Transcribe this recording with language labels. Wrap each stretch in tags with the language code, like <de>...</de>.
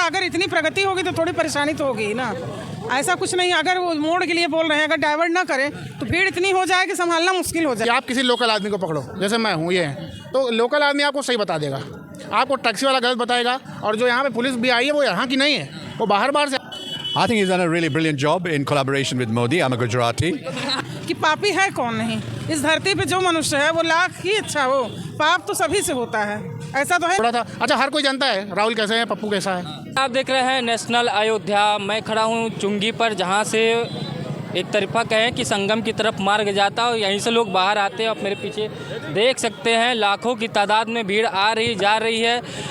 <hi>अगर इतनी प्रगति होगी तो थोड़ी परेशानी तो होगी ना। ऐसा कुछ नहीं, अगर वो मोड़ के लिए बोल रहे हैं, अगर डाइवर्ट ना करें तो भीड़ इतनी हो जाए कि संभालना मुश्किल हो जाए। आप किसी लोकल आदमी को पकड़ो, जैसे मैं हूँ ये, तो लोकल आदमी आपको सही बता देगा, आपको टैक्सी वाला गलत बताएगा, और जो यहाँ पे पुलिस भी आई है वो यहाँ की नहीं है, वो बाहर से।</hi> <en>I think he's done a really brilliant job in collaboration with Modi. I'm a Gujarati.</en> <hi>कि पापी है कौन नहीं, इस धरती पे जो मनुष्य है वो लाख ही अच्छा हो, पाप तो सभी से होता है, ऐसा तो है। थोड़ा था अच्छा, हर कोई जानता है राहुल कैसे है, पप्पू कैसा है। आप देख रहे हैं नेशनल अयोध्या। मैं खड़ा हूँ चुंगी पर, जहाँ से एक तरफा कहें कि संगम की तरफ मार्ग जाता है और यहीं से लोग बाहर आते हैं। आप मेरे पीछे देख सकते हैं लाखों की तादाद में भीड़ आ रही जा रही है।</hi>